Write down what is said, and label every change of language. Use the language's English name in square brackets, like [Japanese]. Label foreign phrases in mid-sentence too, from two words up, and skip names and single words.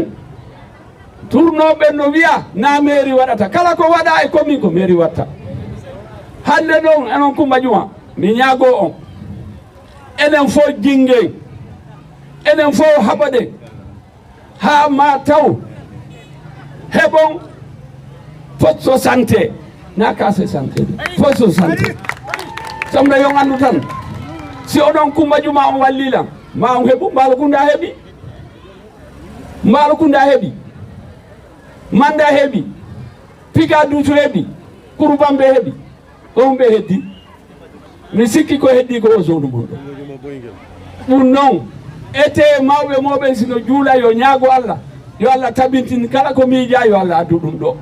[Fula] tournoɓe no wiya na mairie waɗata kala ko waɗa e commune ko mairie watta hande ɗon enon Coumba Diouma mi ñaago on enen fof jinggen enen fof haɓaɗe ha ma taw heɓon poste santé na [French] case santé poste santé [Fula] samna yon andu tan si oɗon Coumba Diouma on wallilan ma on heeɓu Mbalakunda heeɓi Malukunda heɓi, Manda heɓi, Pika Dutu heɓi, Kurubambe heɓi, on ɓe heddi. Mi sikki ko heddi ko o zone mum ɗo. Ɗum noon ete mawɓe moɓen sino juula yo ñaago Allah, yo Allah tabintin kala ko miija yo Allah addu ɗum ɗo.